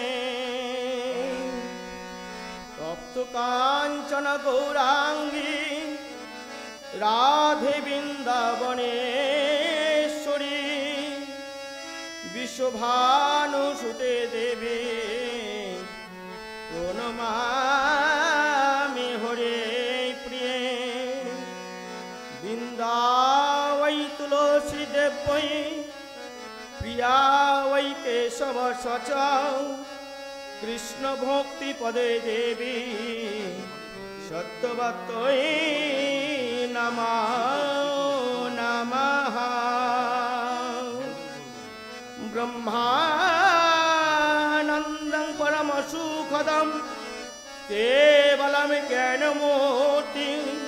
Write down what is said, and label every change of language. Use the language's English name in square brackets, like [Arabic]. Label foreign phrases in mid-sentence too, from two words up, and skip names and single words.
[Sanskrit] তপ্ত কাঞ্চন গৌরাঙ্গী রাধে বৃন্দাবনেশ্বরী বিশ্বভানুসুতে দেবী প্রণমামি হরে প্রিয়ে। বৃন্দাবৈ তুলসী দেবৈ প্রিয়া वै केशव सच कृष्ण भक्ति पदे देवी सत्यवत्यै नमो नमः। ब्रह्मानन्दं परमसुखदं केवलं ज्ञानमूर्तिं